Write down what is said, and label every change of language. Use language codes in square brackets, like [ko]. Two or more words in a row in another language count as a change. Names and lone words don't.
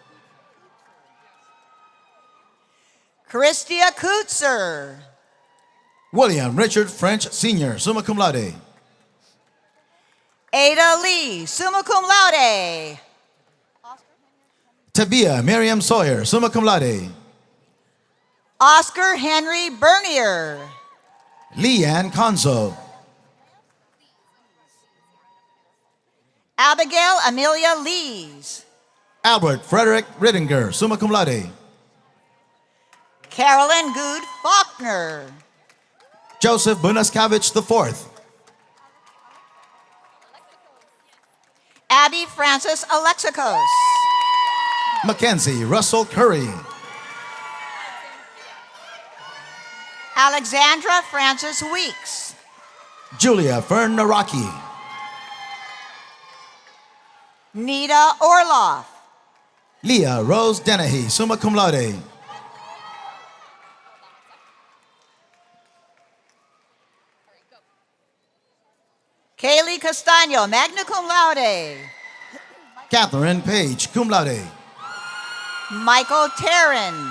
[en] Christia Kutzer. William Richard French Sr., [la] summa cum laude. [en] Ada Lee, [la] summa cum laude. [en] Tabia Miriam Sawyer, [la] summa cum laude. [en] Oscar Henry Bernier. Leanne Conzo. Abigail Amelia Lees. Albert Frederick Rittinger, [la] summa cum laude. [en] Carolyn Good Faulkner. Joseph Bunaskavich IV. Abby Francis Alexikos. Mackenzie Russell Curry. Alexandra Francis Weeks. Julia Fern Naraki. Nita Orloff. Leah Rose Dennehy, [la] summa cum laude. [en] Kaylee Castaño, [la] magna cum laude. [en] Catherine Page, [la] cum laude. [en] Michael Tarrin.